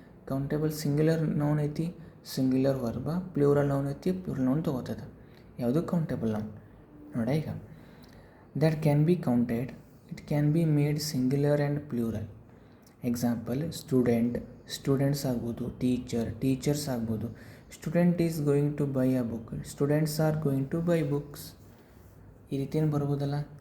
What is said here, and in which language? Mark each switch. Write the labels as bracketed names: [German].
[Kannada] Countable singular noun ಐತಿ, singular ವರ್ಬ. Plural noun ಐತಿ, plural noun ತೊಗೋತದ. ಯಾವುದು? Countable noun. ನೋಡ, ಈಗ [English] that can be counted, it can be made singular and plural. [Kannada] Example students ಆಗ್ಬೋದು, teachers ಆಗ್ಬೋದು. [English] Student is going to buy a book, students are going to buy books. [Kannada] ಈ ರೀತಿಯನ್ನು ಬರ್ಬೋದಲ್ಲ.